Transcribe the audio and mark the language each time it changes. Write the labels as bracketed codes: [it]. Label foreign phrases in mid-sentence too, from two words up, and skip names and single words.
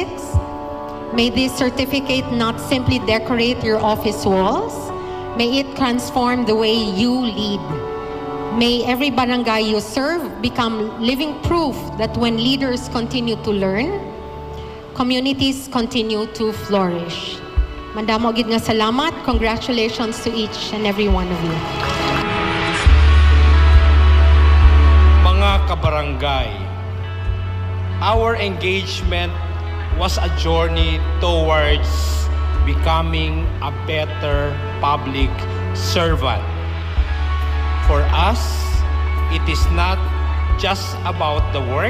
[en] May this certificate not simply decorate your office walls, may it transform the way you lead. May every barangay you serve become living proof that when leaders continue to learn, communities continue to flourish. [hil] Mandamo gid nga salamat. [en] Congratulations to each and every one of you. [hil] Mga kabarangay, [en] our engagement was a journey towards becoming a better public servant. For us, it is not just about the work.